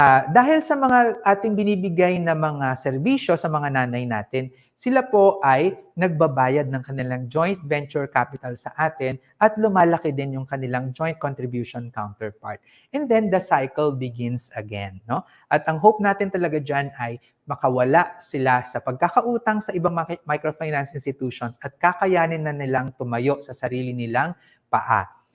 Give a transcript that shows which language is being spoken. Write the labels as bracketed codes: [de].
[tl] Dahil sa mga ating binibigay na mga serbisyo sa mga nanay natin, sila po ay nagbabayad ng kanilang joint venture capital sa atin at lumalaki din yung kanilang joint contribution counterpart. [en] And then the cycle begins again. No? [tl] At ang hope natin talaga dyan ay makawala sila sa pagkakautang sa ibang microfinance institutions at kakayanin na nilang tumayo sa sarili nilang paa.